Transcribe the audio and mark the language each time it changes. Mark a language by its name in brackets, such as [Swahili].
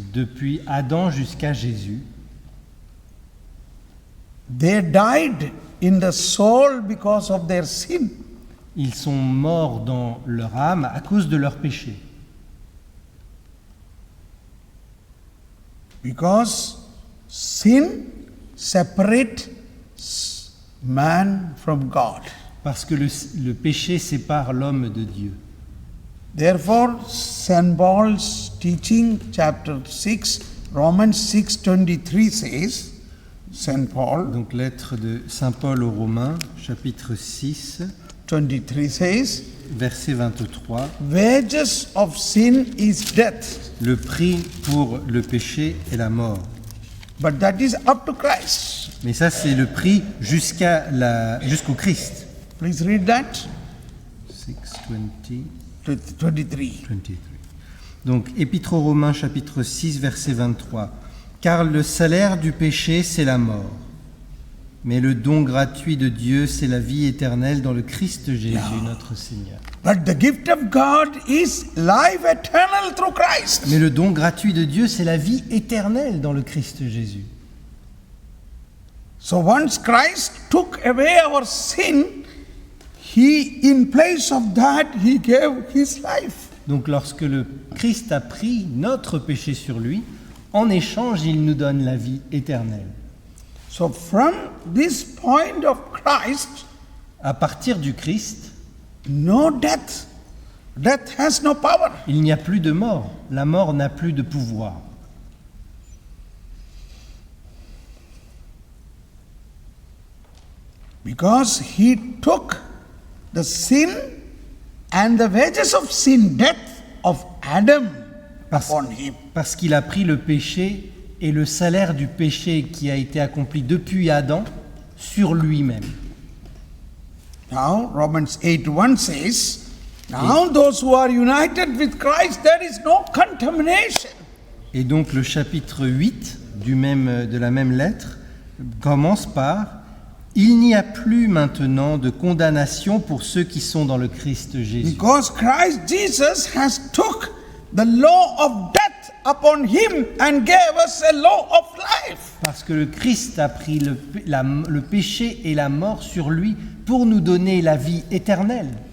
[French] Depuis Adam jusqu'à Jésus, [English] they died in the soul because of their sin. [French] ils sont morts dans leur âme à cause de leur péché. [English] Because sin separates man from God. [French] Parce que le péché sépare l'homme de Dieu. [English] Therefore, St. Paul's teaching, chapter 6, Romans 6:23 says, St. Paul [French] Donc lettre de Saint Paul aux Romains, chapitre 6, [English] 23 says, [French] verset 23. [English] wages of sin is death, [French] Le prix pour le péché est la mort. [English] but that is up to Christ. [French] Mais ça, c'est le prix jusqu'au Christ. [English] Please read that. 6:23. 23. [French] Donc, Épître aux Romains, chapitre 6, verset 23. Car le salaire du péché, c'est la mort. Mais le don gratuit de Dieu, c'est la vie éternelle dans le Christ Jésus, notre Seigneur. [English] But the gift of God is life eternal through Christ. [French] Mais le don gratuit de Dieu, c'est la vie éternelle dans le Christ Jésus. [English] So once Christ took away our sin, in place of that, he gave his life. [French] Donc, lorsque le Christ a pris notre péché sur lui, en échange, il nous donne la vie éternelle. [English] So from this point of Christ, [French] À partir du Christ, [English] no death. Death has no power. [French] il n'y a plus de mort. La mort n'a plus de pouvoir. [English] Because he took the sin and the wages of sin, death of Adam upon him. [French] Parce qu'il a pris le péché et le salaire du péché qui a été accompli depuis Adam sur lui-même. [English] Now, Romans 8:1 says, now those who are united with Christ, there is no contamination. [French] Et donc le chapitre 8 de la même lettre commence par « Il n'y a plus maintenant de condamnation pour ceux qui sont dans le Christ Jésus. [English] Because Christ Jesus has took the law of death upon him and gave us a law of life. » [French] Parce que le Christ a pris le péché et la mort sur lui pour nous donner la vie éternelle.